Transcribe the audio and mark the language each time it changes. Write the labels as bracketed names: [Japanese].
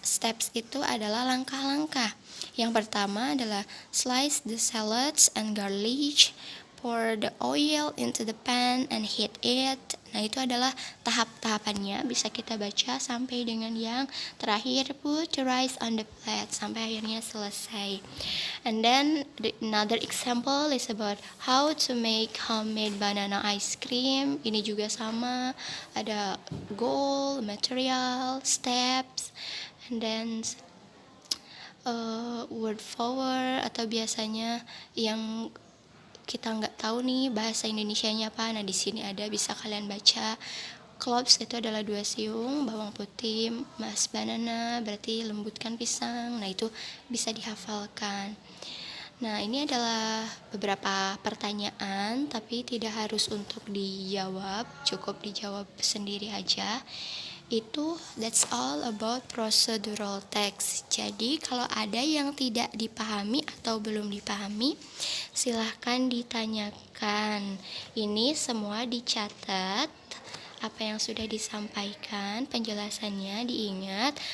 [Indonesian] Steps itu adalah langkah-langkah. Yang pertama adalah [English] slice the salads and garlic, pour the oil into the pan and heat it. [Indonesian] Nah, itu adalah tahap-tahapannya, bisa kita baca sampai dengan yang terakhir, [English] put the rice on the plate, [Indonesian] sampai akhirnya selesai. [English] And then another example is about how to make homemade banana ice cream. [Indonesian] Ini juga sama, ada goal, material, steps, and then word forward atau biasanya yang kita nggak tahu nih bahasa Indonesianya apa. Nah, di sini ada, bisa kalian baca. Cloves itu adalah 2 siung, bawang putih, mas banana berarti lembutkan pisang. Nah, itu bisa dihafalkan. Nah, ini adalah beberapa pertanyaan, tapi tidak harus untuk dijawab, cukup dijawab sendiri aja. [English] That's all about procedural text. [Indonesian] Jadi kalau ada yang tidak dipahami atau belum dipahami, silahkan ditanyakan. Ini semua dicatat, apa yang sudah disampaikan, penjelasannya diingat.